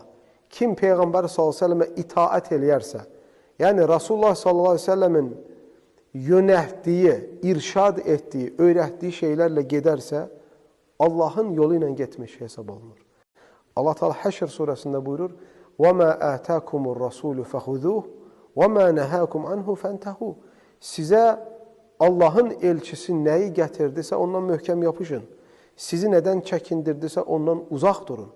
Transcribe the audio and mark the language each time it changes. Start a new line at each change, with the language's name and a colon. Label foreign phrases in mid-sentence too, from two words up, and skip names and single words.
Azerbaijani: Kim Peyğəmbər s.ə.və itaət eləyərsə, yəni Rasulullah s.ə.v-in yönətdiyi, irşad etdiyi, öyrətdiyi şeylərlə gedərsə, Allahın yolu ilə getmiş hesab olunur. Allah Teala Həşr surəsində buyurur,
Arabic: وَمَا آتَاكُمُ الرَّسُولُ فَخُذُوهُ وَمَا نَهَاكُمْ عَنْهُ فَانْتَهُوا.
Azerbaijani: Sizə Allahın elçisi nəyi gətirdisə ondan möhkəm yapışın. Sizi nədən çəkindirdisə ondan uzaq durun.